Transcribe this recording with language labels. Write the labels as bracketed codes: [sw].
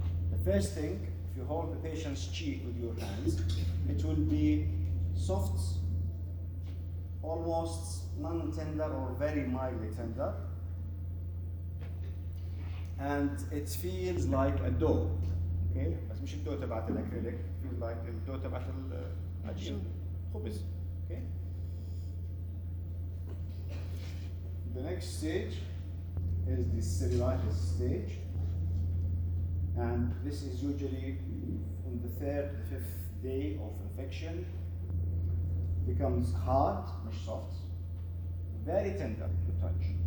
[en] The first thing, if you hold the patient's cheek with your hands, it will be soft, almost non-tender or very mildly tender. And it feels like a dough. [ar] Okay? بس مش الدو تبعت الأكريليك. [en] Feels like [ar] الدو تبعت الخبز. [en] Okay? The next stage is the cellulitis stage. And this is usually from the third to fifth day of infection. Becomes hard, مش soft. Very tender to touch.